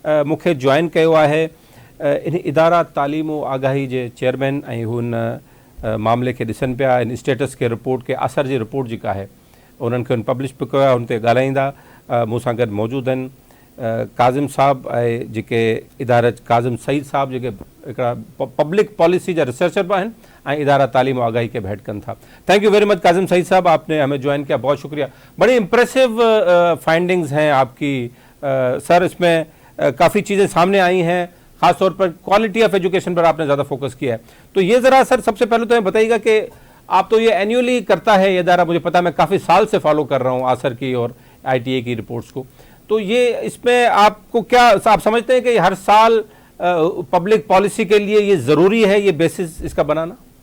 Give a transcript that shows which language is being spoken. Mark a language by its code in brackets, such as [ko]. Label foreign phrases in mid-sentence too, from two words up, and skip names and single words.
[sd] मूंखे जॉइन कयो आहे इन इदारा तालीम व आगाही जे चेयरमैन ऐं हुन मामले खे ॾिसनि पिया इन स्टेटस खे रिपोर्ट के असर जी रिपोर्ट जेका आहे उन्हनि खे पब्लिश बि कयो आहे हुन ते ॻाल्हाईंदा मूं सां गॾु मौजूदु आहिनि काज़िम साहब ऐं जेके इदारा काज़िम सईद साहब जेके हिकिड़ा [en] public policy [sd] जा रिसर्चर भी आहिनि ऐं इदारा तालीम आगाही के हेड कनि था। [en] Thank you very much [ur] کاظم سعید صاحب، آپ نے ہمیں جوائن کیا، بہت شکریہ. بڑی [en] impressive findings [ur] ہیں آپ کی سر، اس میں کافی چیزیں سامنے آئی ہیں، خاص طور پر [en] quality of education [ur] پر آپ نے زیادہ فوکس کیا ہے. تو یہ ذرا سر سب سے پہلے تو ہمیں بتائیے گا کہ آپ تو یہ اینوئلی کرتا ہے یہ ادارہ، مجھے پتا ہے، میں کافی سال سے فالو کر رہا ہوں آسر کی اور ITA کی رپورٹس کو، تو یہ اس میں آپ کو کیا آپ سمجھتے ہیں کہ ہر سال [en] public policy [ur] کے لیے یہ ضروری ہے یہ بیسس اس کا بنانا?